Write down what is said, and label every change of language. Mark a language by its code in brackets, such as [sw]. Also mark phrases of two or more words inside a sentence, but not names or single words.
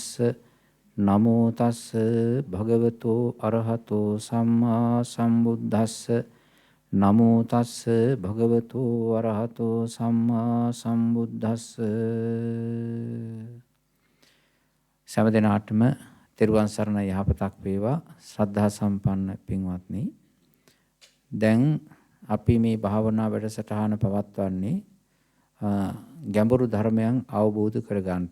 [pi] නමෝ තස්ස භගවතු අරහතෝ සම්මා සම්බුද්දස්ස. නමෝ තස්ස භගවතු අරහතෝ සම්මා සම්බුද්දස්ස. [si] සෑම දිනාටම තෙරුවන් සරණ යහපතක් වේවා. ශ්‍රද්ධා සම්පන්න පින්වත්නි. දැන් අපි මේ භාවනා වැඩසටහන පවත්වන්නේ ගැඹුරු ධර්මයන් අවබෝධ කරගන්නට.